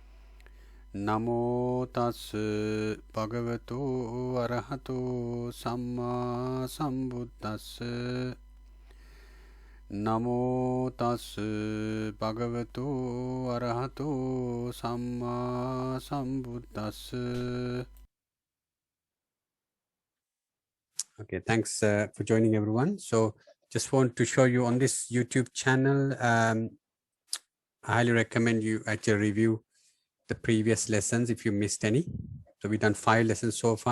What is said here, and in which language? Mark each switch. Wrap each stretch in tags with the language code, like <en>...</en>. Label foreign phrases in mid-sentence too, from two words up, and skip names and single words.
<pi>Namo tas bhagavato arahato samma sambuddhassa. Namo tas bhagavato arahato samma sambuddhassa.</pi> <en>Okay, thanks for joining everyone. So just want to show you on this YouTube channel, I highly recommend you actually review the previous lessons if you missed any. So we've done 5 lessons so far.</en>